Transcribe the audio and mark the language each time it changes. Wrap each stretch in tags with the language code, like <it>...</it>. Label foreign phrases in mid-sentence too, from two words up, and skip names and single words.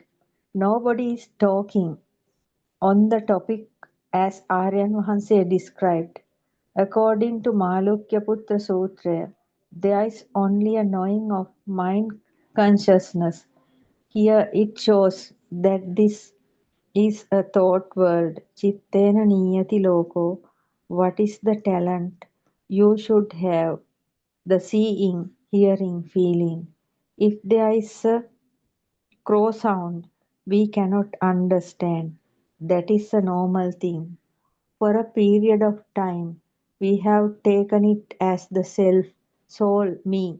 <en>Nobody is talking on the topic as Aryan Vahanse described. According to Malukyaputra Sutra, there is only a knowing of mind consciousness. Here it shows that this is a thought world.</en> <pi>Chittena niyati loko.</pi> <en>What is the talent you should have? The seeing, hearing, feeling. If there is a crow sound we cannot understand, that is a normal thing. For a period of time, we have taken it as the self, soul, me.</en>